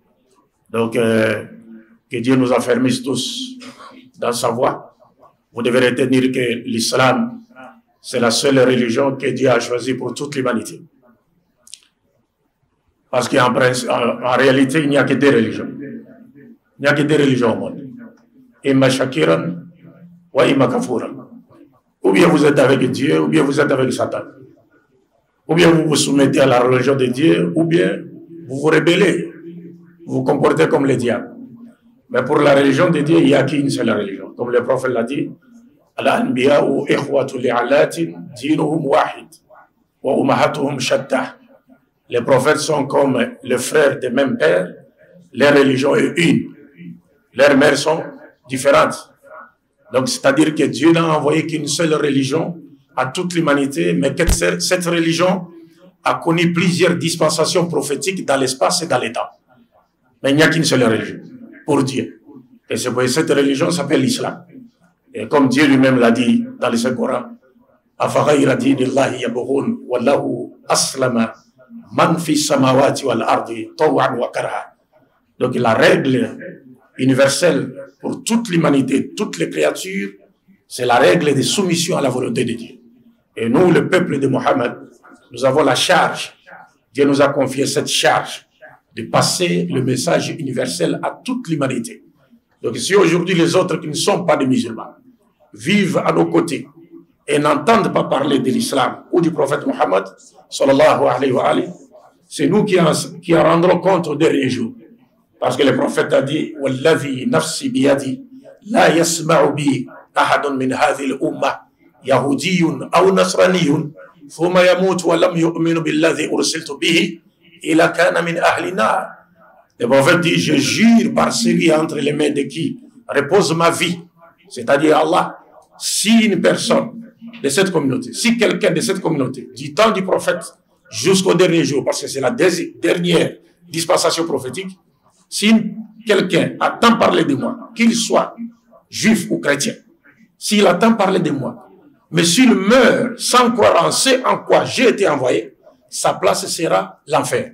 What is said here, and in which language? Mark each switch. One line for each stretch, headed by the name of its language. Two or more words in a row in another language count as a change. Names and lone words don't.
French: Donc, que Dieu nous affermisse tous dans sa voie. Vous devez retenir que l'islam, c'est la seule religion que Dieu a choisie pour toute l'humanité. Parce qu'en réalité, il n'y a que 2 religions. Il n'y a que 2 religions au monde.
Arabic: إما شاكرا وإما كفورا.
French: Ou bien vous êtes avec Dieu, ou bien vous êtes avec Satan. Ou bien vous vous soumettez à la religion de Dieu, ou bien vous vous rébellez. Vous vous comportez comme les diables. Mais pour la religion de Dieu, il n'y a qu'une seule religion. Comme le prophète l'a dit,
Arabic: الأنبياء إخوة لعلات دينهم واحد وأمهاتهم شتى.
French: Les prophètes sont comme les frères des mêmes pères, leur religion est une. Leurs mères sont différentes. Donc, c'est-à-dire que Dieu n'a envoyé qu'une seule religion à toute l'humanité, mais que cette religion a connu plusieurs dispensations prophétiques dans l'espace et dans les temps. Mais il n'y a qu'une seule religion pour Dieu. Et c'est pour cette religion s'appelle l'islam. Et comme Dieu lui-même l'a dit dans le Saint-Coran,
Arabic: أَفَغَيْرَ دِينِ اللَّهِ يَبْغُونَ وَلَّهُ أَسْلَمَ مَنْ فِي السَّمَاوَاتِ وَالْأَرْضِ طَوْعًا وَكَرْهًا.
French: Donc la règle universelle pour toute l'humanité, toutes les créatures, c'est la règle de soumission à la volonté de Dieu. Et nous, le peuple de Mohammed, nous avons la charge, Dieu nous a confié cette charge de passer le message universel à toute l'humanité. Donc si aujourd'hui les autres qui ne sont pas des musulmans vivent à nos côtés et n'entendent pas parler de l'islam ou du prophète Mohammed,
Arabic: صلى الله عليه وعليه,
French: c'est nous qui en rendrons compte au dernier jour. Parce que le prophète a dit «
Arabic: والذي نفسي بيدي لا يسمع بي أحد من هذه الأمة يهودي أو نصراني ثم يموت ولم يؤمن بالذي أرسلت به إلا كان من أهل النار
French: » Le prophète dit « Je jure par celui entre les mains de qui repose ma vie, c'est-à-dire Allah, si une personne de cette communauté, si quelqu'un de cette communauté, du temps du prophète jusqu'au dernier jour, parce que c'est la dernière dispensation prophétique, si quelqu'un attend parler de moi, qu'il soit juif ou chrétien, s'il attend parler de moi, mais s'il meurt sans croire en ce en quoi j'ai été envoyé, sa place sera l'enfer.